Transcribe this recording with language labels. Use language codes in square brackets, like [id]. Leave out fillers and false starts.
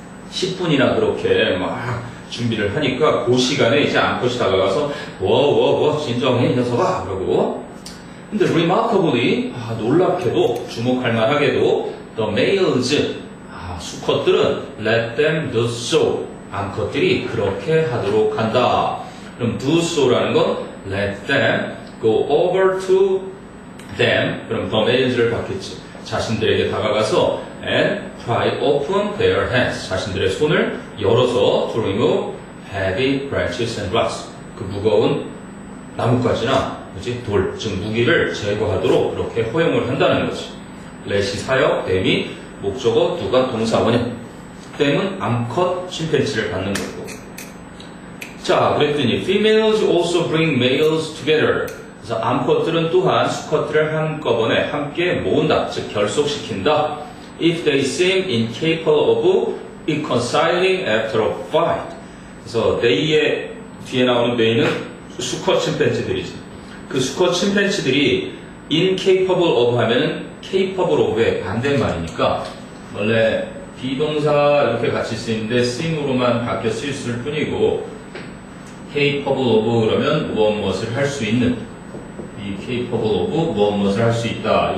[ko] 10분이나 그렇게 막 준비를 하니까 그 시간에 이제 암컷이 다가가서 진정해 이 녀석아 그러고 근데 remarkably 놀랍게도 주목할 만하게도 [en] the males [ko] 수컷들은 [en] let them do so [ko] 암컷들이 그렇게 하도록 한다. 그럼 [en] do so라는 건 let them go over to them 그럼 the males를 [ko] 받겠지. 자신들에게 다가가서 [en] and pry open their hands [ko] 자신들의 손을 열어서 [en] to remove heavy branches and rocks [ko] 그 무거운 나뭇가지나 그치? 돌, 즉 무기를 제거하도록 그렇게 허용을 한다는 거지. let이 사역, them이 목적어, do가 동사 원형. them은 암컷 침팬지를 받는 거고. 자, 그랬더니 [en] females also bring males together. [ko] 그래서 암컷들은 또한 수컷들을 한꺼번에 함께 모은다, 즉 결속시킨다. [en] if they seem incapable of reconciling after a fight. [ko] 그래서 they의 뒤에 나오는 they는 수컷 침팬지들이지. 그 수컷 침팬지들이 incapable of 하면은 capable of의 반대말이니까 원래 비동사 이렇게 같이 쓰이는데 seem으로만 바뀌어 쓰일 뿐이고 capable of 그러면 무엇을 할 수 있는 be capable of 무엇을 할 수 있다.